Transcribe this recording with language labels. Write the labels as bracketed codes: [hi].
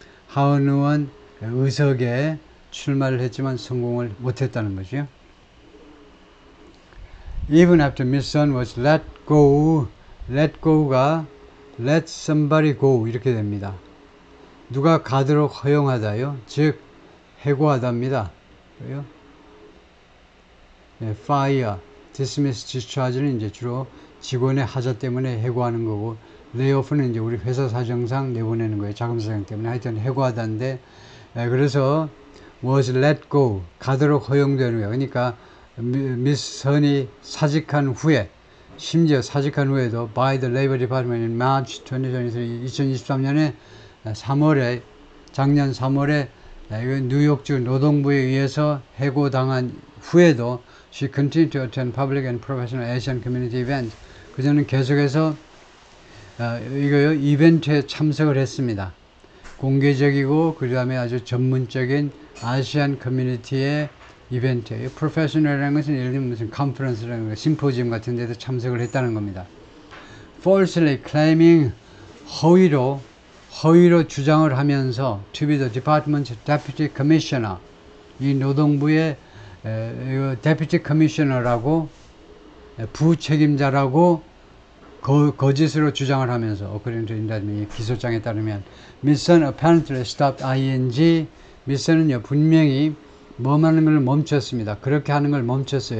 [ko] 하원 의원 의석에 출마를 했지만 성공을 못했다는 거죠. [en] Even after Miss Sun was let go, let go가 let somebody go [ko] 이렇게 됩니다. 누가 가도록 허용하다요. 즉 해고하답니다. fire, dismiss, discharge는 이제 주로 직원의 하자 때문에 해고하는 거고, 레이오프는 이제 우리 회사 사정상 내보내는 거예요. 자금 사정 때문에. 하여튼 해고하다인데, 그래서 [en] was let go, [ko] 가도록 허용되는 거예요. 그러니까 미스 선이 사직한 후에, 심지어 사직한 후에도 [en] by the Labor Department in March 2023, [ko] 2023년에 작년 3월에 뉴욕주 노동부에 의해서 해고당한 후에도 [en] she continued to attend public and professional Asian community events. [ko] 그녀는 계속해서 이벤트에 참석을 했습니다. 공개적이고 그 다음에 아주 전문적인 아시안 커뮤니티의 이벤트예요. 프로페셔널이라는 것은 예를 들면 무슨 컨퍼런스라는 거, 심포지엄 같은 데도 참석을 했다는 겁니다. [en] falsely claiming, [ko] 허위로 주장을 하면서 [en] to be the department's deputy commissioner, [ko] 이 노동부의 [en] deputy commissioner라고 [ko] 부책임자라고 거짓으로 주장을 하면서 [en] according to indictment [ko] 기소장에 따르면 [en] Mison apparently stopped ing [ko] Mison은요 분명히 뭐하는 걸 멈췄습니다. 그렇게 하는 걸 멈췄어요.